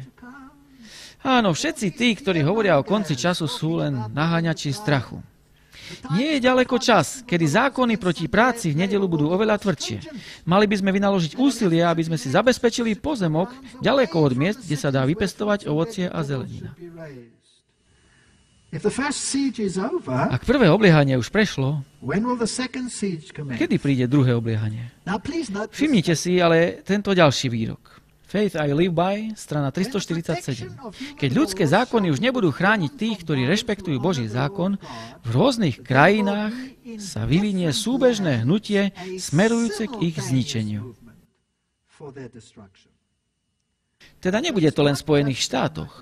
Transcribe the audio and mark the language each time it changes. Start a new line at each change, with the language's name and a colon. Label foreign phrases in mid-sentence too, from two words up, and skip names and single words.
Slovak: Áno, všetci tí, ktorí hovoria o konci času, sú len naháňači strachu. Nie je ďaleko čas, kedy zákony proti práci v nedeľu budú oveľa tvrdšie. Mali by sme vynaložiť úsilie, aby sme si zabezpečili pozemok ďaleko od miest, kde sa dá vypestovať ovocie a zelenina.
English: If the first siege is over,
Slovak: Ak prvé obliehanie už prešlo,
English: when will the second siege commence?
Slovak: kedy príde druhé obliehanie?
English: Now please note this.
Slovak: Všimnite si ale tento ďalší výrok. Faith I live by, strana 347. Keď ľudské zákony už nebudú chrániť tých, ktorí rešpektujú Boží zákon, v rôznych krajinách sa vyvinie súbežné hnutie smerujúce k ich zničeniu. Teda nebude to len v Spojených štátoch.